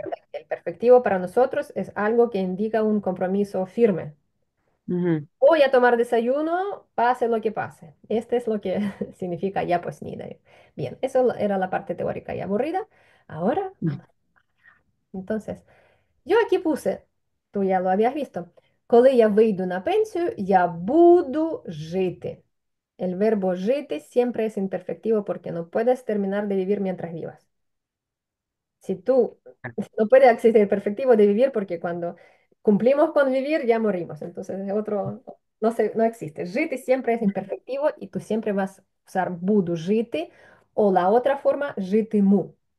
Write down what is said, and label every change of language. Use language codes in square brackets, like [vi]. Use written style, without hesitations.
[es] Recuerda que el perfectivo para nosotros es algo que indica un compromiso firme. ujú, Voy a tomar desayuno, pase lo que pase. Este es lo que significa ya pues nida. Bien, eso era la parte teórica y aburrida. Ahora ujú. vamos. Entonces, yo aquí puse, tú ya lo habías visto. [uk] Коли я вийду на пенсію, я буду жити. [es] El verbo жити siempre es imperfectivo porque no puedes terminar de vivir mientras vivas. Si tú no puede existir el perfectivo de vivir porque cuando cumplimos con vivir ya morimos. Entonces, otro no, no existe. Жити siempre es imperfectivo y tú siempre vas a usar [uk] буду жити [es] o la otra forma житиму.